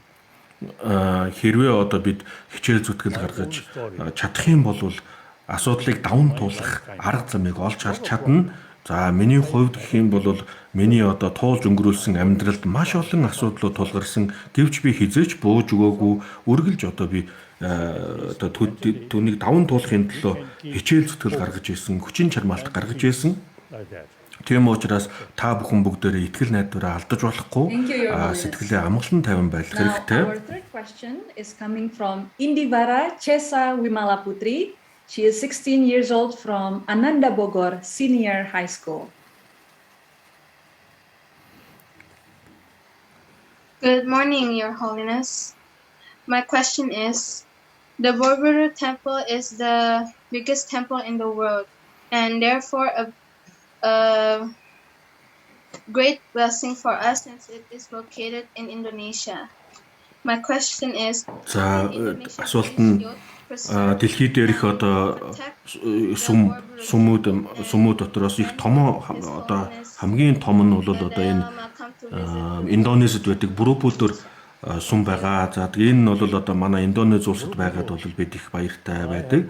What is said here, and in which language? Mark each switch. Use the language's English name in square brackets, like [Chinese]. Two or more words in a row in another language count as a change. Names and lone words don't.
[Mongolian] Хэрвээ одоо бид хичээл зүтгэл гаргаж чадах юм бол асуудлыг даван туулах арга замыг олж харж чадна. За миний хувьд гэх юм бол миний одоо туулж өнгөрүүлсэн амьдралд маш олон асуудлууд тулгарсан. Гэвч би хизээч бууж өгөөгүй үргэлж одоо би одоо түүнийг даван туулахын төлөө хичээл зүтгэл гаргаж ирсэн, хүчин чармаалт гаргаж ирсэн. [English] Like that. [Mongolian] Тийм учраас та бүхэн бүгдээрээ итгэл найдвараа алдаж болохгүй. [English] Thank you, Your Holiness. [Mongolian] Сэтгэлээ амгалан тайван байх [English] Now, [Mongolian] хэрэгтэй. [English] our third question is coming from Indivara Chesa Wimala Putri. She is 16 years old from Ananda Bogor Senior High School. Good morning, Your Holiness. My question is, the Borobudur Temple is the biggest temple in the world and therefore a great blessing for us since it is located in Indonesia. My question is, [Mongolian] За [English] how can Indonesia [Mongolian] асуулт [English] use [Mongolian] нь [English] youth preserve [Mongolian] дэлхий дээрх [English] and [Mongolian] одоо [English] protect [Mongolian] сүмүүд дотроос их том одоо хамгийн том нь бол одоо энэ Индонезид байдаг Бороbudur сум байгаа. За тэгээ энэ нь бол одоо манай Индонез улсад байгаад бол бид их баяртай байдаг.